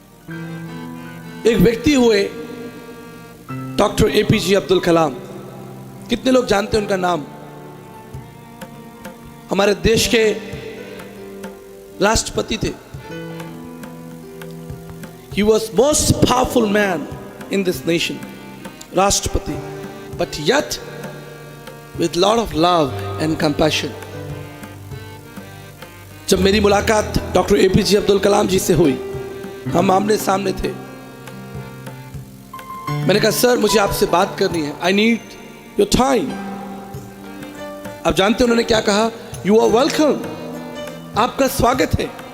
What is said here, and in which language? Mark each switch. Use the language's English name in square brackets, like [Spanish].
[Hindi] एक व्यक्ति हुए डॉक्टर एपीजे अब्दुल कलाम। कितने लोग जानते हैं उनका नाम? हमारे देश के राष्ट्रपति थे। [English] He was most powerful man in this nation, राष्ट्रपति, but yet with lot of love and compassion. [Hindi] जब मेरी मुलाकात डॉक्टर एपीजे अब्दुल कलाम जी से हुई, हम आमने सामने थे। मैंने कहा सर मुझे आपसे बात करनी है, [English] I need your time. [Hindi] आप जानते हैं उन्होंने क्या कहा? [English] you are welcome, [Hindi] आपका स्वागत है।